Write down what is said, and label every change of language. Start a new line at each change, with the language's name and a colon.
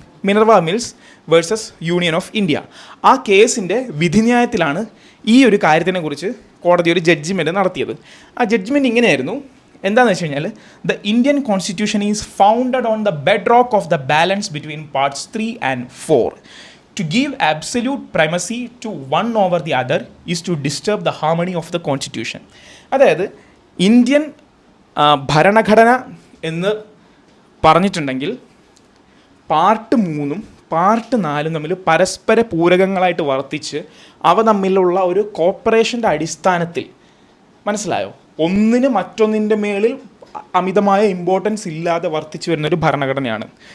Malayalam: Minerva mills versus union of India. ആ കേസിൻ്റെ വിധിന്യായത്തിലാണ് ഈ ഒരു കാര്യത്തിനെക്കുറിച്ച് കോടതി ഒരു ജഡ്ജ്മെൻറ്റ് നടത്തിയത്. ആ ജഡ്ജ്മെൻറ്റ് ഇങ്ങനെയായിരുന്നു. എന്താണെന്ന് വെച്ച് കഴിഞ്ഞാൽ,
English: The Indian constitution is founded on the bedrock of the balance between parts 3 and 4. To give absolute primacy to one over the other is to disturb the harmony of the constitution.
Malayalam: അതായത് Indian ഭരണഘടന എന്ന് പറഞ്ഞിട്ടുണ്ടെങ്കിൽ part 3ഉം part 4ഉം തമ്മിൽ പരസ്പര പൂരകങ്ങളായിട്ട് വർത്തിച്ച് അവ തമ്മിലുള്ള ഒരു കോപ്പറേഷൻ്റെ അടിസ്ഥാനത്തിൽ, മനസ്സിലായോ, ഒന്നിന് മറ്റൊന്നിൻ്റെ മേളിൽ അമിതമായ ഇമ്പോർട്ടൻസ് ഇല്ലാതെ വർത്തിച്ചു വരുന്നൊരു ഭരണഘടനയാണ്.